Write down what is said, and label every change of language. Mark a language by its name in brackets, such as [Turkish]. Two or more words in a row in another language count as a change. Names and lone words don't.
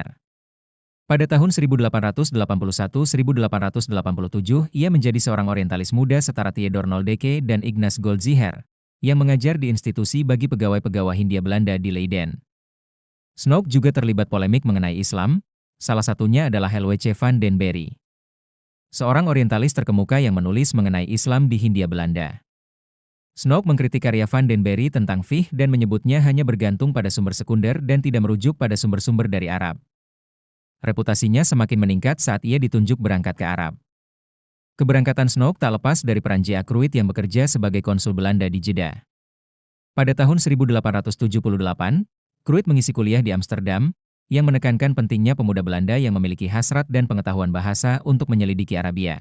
[Indonesian] Pada tahun 1881-1887, ia menjadi seorang orientalis muda setara Theodor Noldeke dan Ignaz Goldziher, yang mengajar di institusi bagi pegawai-pegawai Hindia Belanda di Leiden. Snoke juga terlibat polemik mengenai Islam, salah satunya adalah Helwege van den Berry, seorang orientalis terkemuka yang menulis mengenai Islam di Hindia Belanda. Snoke mengkritik karya van den Berry tentang fiqh dan menyebutnya hanya bergantung pada sumber sekunder dan tidak merujuk pada sumber-sumber dari Arab. Reputasinya semakin meningkat saat ia ditunjuk berangkat ke Arab. Keberangkatan Snoke tak lepas dari peran J.A. Cruydt yang bekerja sebagai konsul Belanda di Jeddah. Pada tahun 1878, Cruydt mengisi kuliah di Amsterdam, yang menekankan pentingnya pemuda Belanda yang memiliki hasrat dan pengetahuan bahasa untuk menyelidiki Arabia.